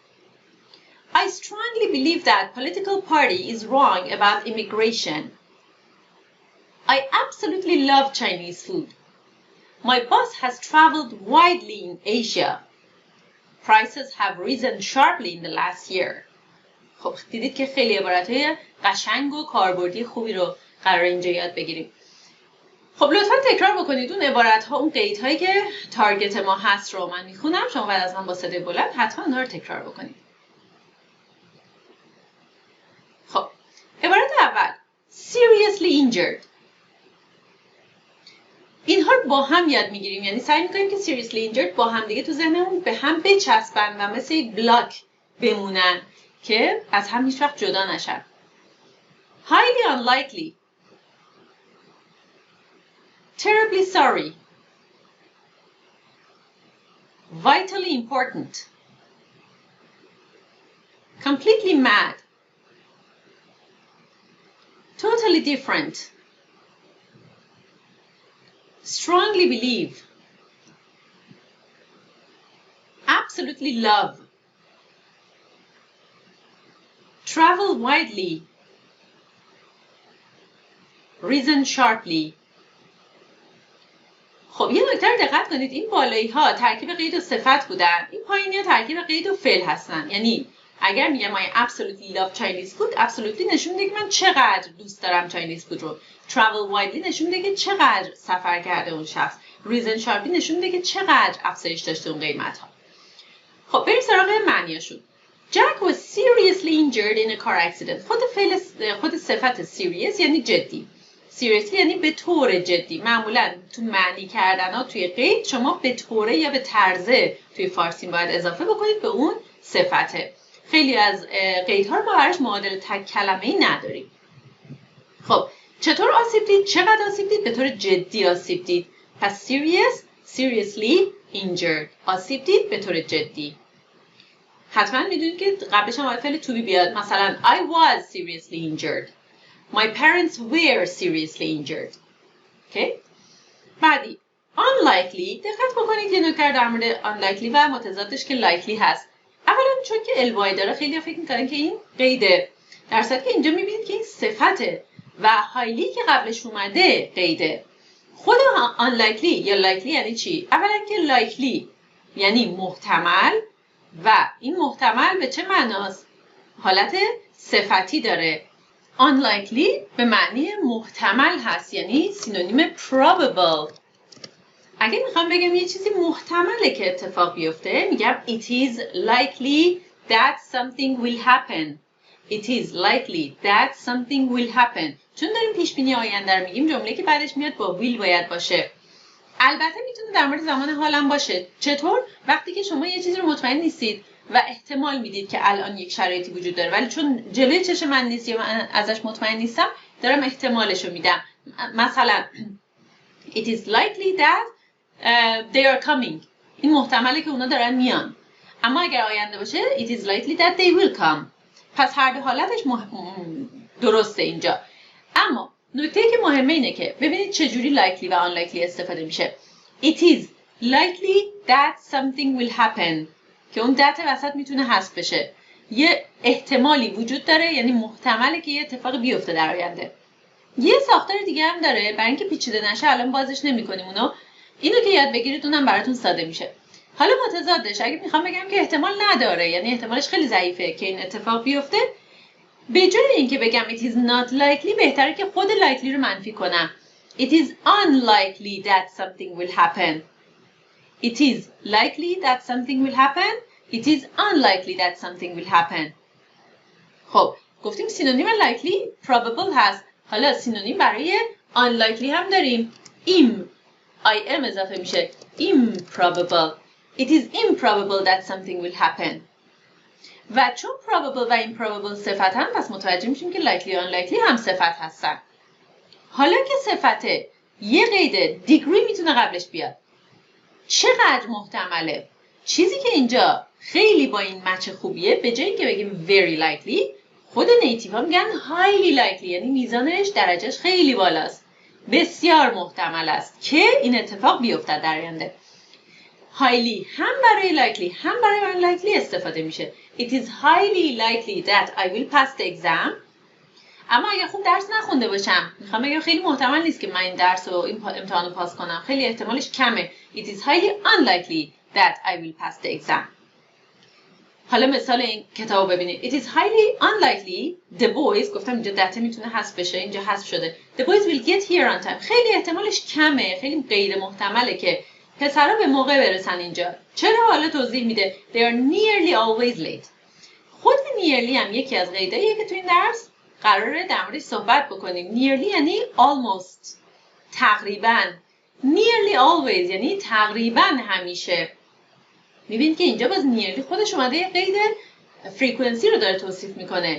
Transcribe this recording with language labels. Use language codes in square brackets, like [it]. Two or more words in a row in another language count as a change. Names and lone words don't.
[en] I strongly believe that political party is wrong about immigration. I absolutely love Chinese food. My boss has traveled widely in Asia. Prices have risen sharply in the last year. [fa] خب دیدید که خیلی عبارتهای قشنگ و کاربردی خوبی رو قرار اینجا یاد بگیریم. خب لطفاً تکرار بکنید اون عبارت‌ها، اون قیدهایی که تارگت ما هست رو من میخونم، شما بعد از من با صدای بلند حتما اونها رو تکرار بکنید. خب عبارت اول [en] seriously injured. [fa] اینها رو با هم یاد میگیریم، یعنی سعی میکنیم که [en] seriously injured [fa] با هم دیگه تو ذهنمون به هم بچسبن و مثل یک بلاک بمونن که از هم هیچ وقت جدا نشن. [en] highly unlikely، terribly sorry، vitally important، completely mad، totally different، strongly believe، absolutely love، travel widely، risen sharply. [fa] خب یه نکته رو دقت کنید، این بالایی ها ترکیب قید و صفت بودن، این پایینی ها ترکیب قید و فعل هستن. یعنی اگر میگم [en] I absolutely love Chinese food، [fa] absolutely نشون میده که من چقدر دوست دارم [en] Chinese food [fa] رو. [en] travel widely [fa] نشون میده که چقدر سفر کرده اون شخص. [en] risen sharply [fa] نشون میده که چقدر افزایش داشته اون قیمت ها. خب بریم سراغ معنیاشون. [en] Jack was seriously injured in a car accident. [fa] خود صفت serious یعنی جدی. seriously یعنی به طور جدی. معمولا تو معنی کردن ها توی قید شما به طوره یا به طرزه توی فارسی باید اضافه بکنید به اون صفته. خیلی از قیدها رو ما براش معادل تک کلمه‌ای نداریم. خب چطور آسیب دید؟ چقدر آسیب دید؟ به طور جدی آسیب دید. پس [en] seriously injured. [fa] آسیب دید به طور جدی. حتما میدونید که قبلش هم باید فعل [en] to be [fa] بیاد. [en] مثلا I was seriously injured. My parents were seriously injured. Okay? بعدی unlikely. [fa] دقت بکنید یه نکته در مورد unlikely و متضادش که likely هست. اولا چون که الوای داره خیلی فکر میکنن که این قیده، در صورتی که اینجا میبینید که این صفته و highly که قبلش اومده قیده. خود unlikely یا likely یعنی چی؟ اولا که likely یعنی محتمل و این محتمل به چه معناست؟ حالت صفتی داره. unlikely به معنی محتمل هست، یعنی سینونیم probable. اگه میخوام بگم یه چیزی محتمله که اتفاق بیفته میگم [en] it is likely that something will happen. It is likely that something will happen. [fa] چون داریم پیش بینی آینده رو میگیم، جمله که بعدش میاد با will باید باشه. البته میتونه در مورد زمان حالم باشه. چطور؟ وقتی که شما یه چیزی رو مطمئن نیستید و احتمال میدید که الان یک شرایطی وجود داره، ولی چون جلوی چشم من نیست یا من ازش مطمئن نیستم، دارم احتمالش رو میدم. [en] مثلا it is likely that they are coming. [fa] این محتمله که اونا دارن میان. اما اگر آینده باشه [en] it is likely that they will come. [fa] پس هر دو حالتش درسته اینجا. اما نکته که مهمه اینه که ببینید چجوری likely و unlikely استفاده میشه. [en] It is likely that something will happen [fa] که اون that وسط میتونه حذف بشه. یه احتمالی وجود داره، یعنی محتمله که یه اتفاق بیفته در آینده. یه ساختار دیگه هم داره، برای اینکه پیچیده نشه الان بازش نمی‌کنیم اونو. اینو که یاد بگیرید اونم براتون ساده میشه. حالا متضادش اگه میخوام بگم که احتمال نداره، یعنی احتمالش خیلی ضعیفه که این اتفاق بیفته، به جای اینکه بگم [en] it is not likely [fa] بهتره که خود likely رو منفی کنم. [en] It is unlikely that something will happen. It is likely that something will happen. It is unlikely that something will happen. [fa] خب گفتیم سینونیم [en] likely probable [fa] هست. حالا سینونیم برای unlikely هم داریم. im اضافه میشه. [en] improbable. It is improbable that something will happen. [fa] و چون probable و improbable صفت هم، پس متوجه میشیم که likely و unlikely هم صفت هستن. حالا که صفته یه قید degree میتونه قبلش بیاد. چقدر محتمله؟ چیزی که اینجا خیلی با این مچ خوبیه، به جایی که بگیم [en] very likely، [fa] خود نیتیو ها میگن [en] highly likely، [fa] یعنی میزانش درجهش خیلی بالاست. بسیار محتمل است که این اتفاق بیفتد در آینده. highly هم برای likely هم برای unlikely استفاده میشه. [en] It is highly likely that I will pass the exam. [fa] اما اگر خوب درس نخونده باشم، میخوام بگم خیلی محتمل نیست که من این درس و این امتحان رو پاس کنم، خیلی احتمالش کمه. [en] It is highly unlikely that I will pass the exam. [fa] حالا مثال این کتابو ببینید. [en] It is highly unlikely the boys، [fa] گفتم اینجا دته میتونه حذف بشه، اینجا حذف شده. [en] The boys will get here on time. [fa] خیلی احتمالش کمه، خیلی غیر محتمله که پسرا به موقع برسن اینجا. چرا؟ حالا توضیح میده. [en] They are nearly always late. [fa] خود nearly هم یکی از قیداییه که تو این درس قراره در موردش صحبت بکنیم. nearly یعنی almost، تقریباً. [en] nearly always [fa] یعنی تقریباً همیشه. میبینید که اینجا باز nearly خودش اومده یه قید frequency رو داره توصیف میکنه.